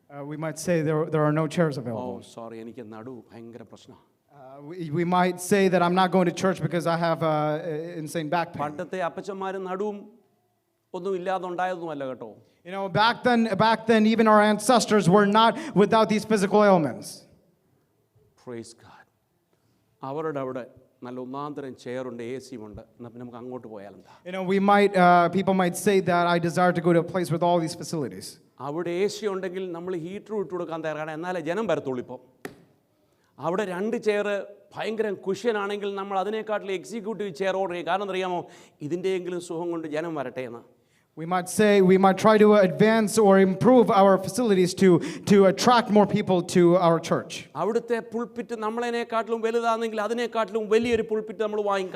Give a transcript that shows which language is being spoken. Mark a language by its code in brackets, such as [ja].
[en] We might say there are no chairs oh available. [ml] Sorry, എനിക്ക് നടു ഭയങ്കര പ്രശ്നമാണ്. [en] We might say that I'm not going to church because I have insane back pain. [ml] പണ്ടത്തെ അപ്പച്ചന്മാരും നടുവും ഒന്നും ഇല്ലാതുണ്ടായതൊന്നുമല്ല കേട്ടോ. [en] You know, back then, even our ancestors were not without these physical ailments. Praise God. [ml] അവരുടെ അവിടെ നല്ല ഒന്നാന്തരം ചെയറുണ്ട്, AC ഉണ്ട്. എന്നാൽ പിന്നെ നമുക്ക് അങ്ങോട്ട് പോയാലെന്താ? [en] You know, people might say that I desire to go to a place with all these facilities. [ml] അവിടെ AC ഉണ്ടെങ്കിൽ നമ്മൾ ഹീറ്റർ ഇട്ട് കൊടുക്കാൻ തയ്യാറാണ്, എന്നാലേ ജനം വരത്തുള്ളൂ. ഇപ്പം അവിടെ 2 ചെയർ ഭയങ്കര കുഷ്യനാണെങ്കിൽ നമ്മൾ അതിനെക്കാട്ടിൽ എക്സിക്യൂട്ടീവ് ചെയർ ഓർഡർ ചെയ്യും. കാരണം അറിയാമോ, ഇതിൻ്റെയെങ്കിലും സുഖം കൊണ്ട് ജനം വരട്ടെ എന്ന്. [en] We might try to advance or improve our facilities to attract more people to our church. [ml] അവിടുത്തെ പുൾപിറ്റ് നമ്മളതിനെക്കാട്ടിലും വലുതാണെങ്കിൽ അതിനെക്കാട്ടിലും വലിയൊരു പുൾപിറ്റ് നമ്മൾ വാങ്ങിക്കും.